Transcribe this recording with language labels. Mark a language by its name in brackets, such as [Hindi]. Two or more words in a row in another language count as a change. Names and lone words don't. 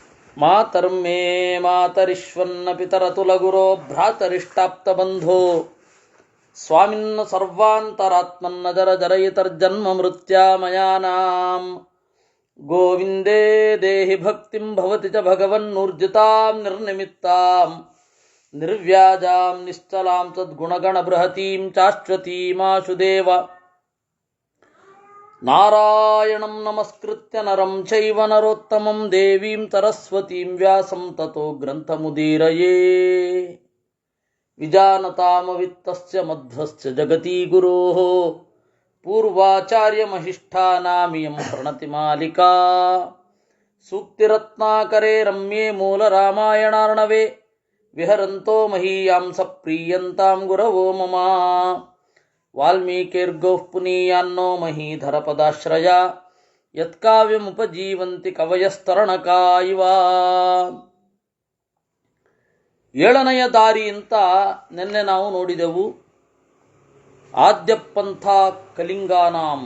[Sanskrit] ಮಾತರ್ಮೇ ಮಾತರಿಶ್ವನ್ನ ಪಿತರತುಲಗುರೋ ಭ್ರಾತರಿಷ್ಟಾಪ್ತಬಂಧೋ ಸ್ವಾಮಿನ್ನ ಸರ್ವಾಂತರಾತ್ಮನ್ನ ಜರ ಜರಯಿತರ್ಜನ್ಮ ಮೃತ್ಯಾಮಯಾನಾಂ ಗೋವಿಂದೇ ದೇಹಿ ಭಕ್ತಿಂ ಭವತಿ ಚ ಭಗವನ್ನೂರ್ಜಿತಾಂ ನಿರ್ನಿಮಿತ್ತಾಂ ನಿರ್ವ್ಯಾಜಾಂ ನಿಶ್ಚಲಾಂ ಸದ್ಗುಣಗಣ ಬೃಹತೀಂ ಚಾಶ್ವತೀಮಾಶುದೇವ ನಾರಾಯಣಂ ನಮಸ್ಕೃತ್ಯ ನರಂ ಚೈವ ನರೋತ್ತಮಂ ದೇವೀಂ ಸರಸ್ವತೀಂ ವ್ಯಾಸಂ ತತೋ ಗ್ರಂಥಮುದೀರಯೇ ವಿಜಾನತಾಮವಿತ್ತಸ್ಯ ಮಧ್ವಸ್ಯ ಜಗತಿ ಗುರೋಃ ಪೂರ್ವಾಚಾರ್ಯಮಹಿಷ್ಠಾನಾಮಿಯಂ ಪ್ರಣತಿಮಾಲಿಕಾ ಸೂಕ್ತಿರತ್ನಾಕರೇ ರಮ್ಯೇ ಮೂಲರಾಮಾಯಣಾರ್ಣವೇ ವಿಹರಂತೋ ಮಹೀಯಾಂಸ ಪ್ರೀಯಂತಾಂ ಗುರವೋ ಮಮ ವಾಲ್ಮೀಕಿರ್ಗೋಃ ಪುನೀಯಾನ್ನೋ ಮಹೀಧರಪದಾಶ್ರಯ ಯತ್ಕಾವ್ಯಮುಪಜೀವಂತಿ ಕವಯಸ್ತರಣಕಾ ಇವ. [Kannada] ಏಳನೆಯ ದಾರಿ ಅಂತ ನಿನ್ನೆ ನಾವು ನೋಡಿದೆವು. [Sanskrit] ಆದ್ಯ ಪಂಥ ಕಲಿಂಗಾನಾಂ.